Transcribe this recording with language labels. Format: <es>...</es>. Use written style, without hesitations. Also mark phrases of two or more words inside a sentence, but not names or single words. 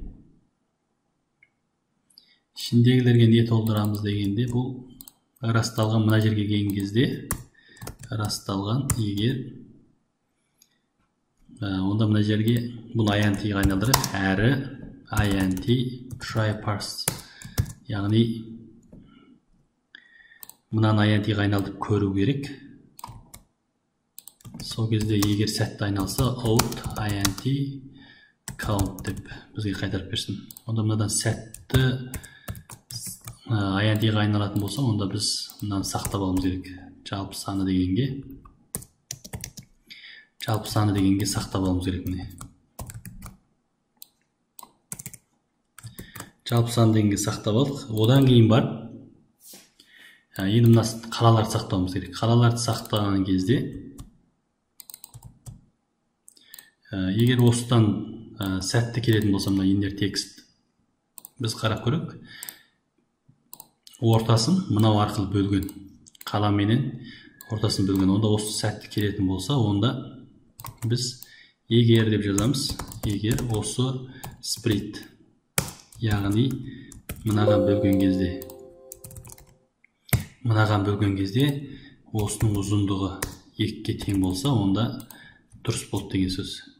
<kk>Ішіндегілерге не толтырамыз дегенде, бұл расталған мына жерге келген кезде расталған егер онда мына жерге бұны INT-ге айналдырып, әрі</kk> <en>INT try parse,</en> <kk>яғни мынаны INT-ге айналдырып көру керек. Сол кезде егер сәтті айналса</kk> <en>out INT count</en> <kk>деп бізге қайтарып берсін. Онда мынадан сәтті INT-ге айналатын болса, онда біз мынаны сақтап алуымыз керек. Жалпы саны дегенге сақтап алуымыз керек. Міне жалпы саны дегенге сақтап алдық. Одан кейін бар, енді мына қалаларды сақтауымыз керек. Қалаларды сақтаған кезде егер осыдан сәтті келетін болса, мына</kk> <en>inner text</en> <kk>біз қарап көрек. Ортасын мынау арқылы бөлген, қаламенен ортасын бөлген. Онда осы сәтті келетін болса, онда біз егер деп жазамыз. Егер осы split, яғни мынаған бөлген кезде осының ұзындығы 2-ге тең болса, онда дұрыс болды деген сөз.</kk>